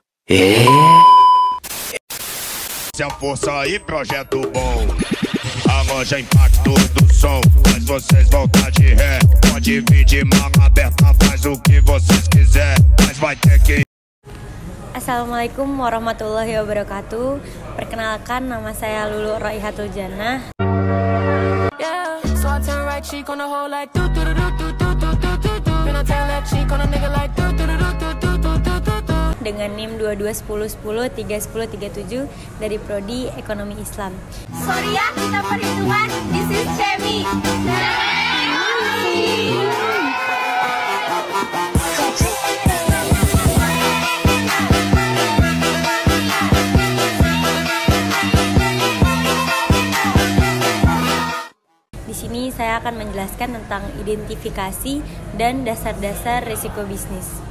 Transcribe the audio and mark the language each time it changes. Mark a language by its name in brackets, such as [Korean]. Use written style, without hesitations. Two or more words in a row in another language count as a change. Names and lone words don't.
[Portuguese] Se a força e projeto bom, arranja impacto do som, faz vocês voltar de ré. Pode vir de mão aberta, faz o que vocês quiser, mas vai ter que. [Arabic] السلام عليكم ورحمة الله وبركاته. [Indonesian] Perkenalkan, nama saya Lulu Raihatul Jannah. Dengan NIM 2210103137 dari Prodi Ekonomi Islam. Sorry ya, kita perhitungan. [English] This is Chemi. [Indonesian] Di sini saya akan menjelaskan tentang identifikasi dan dasar-dasar risiko bisnis.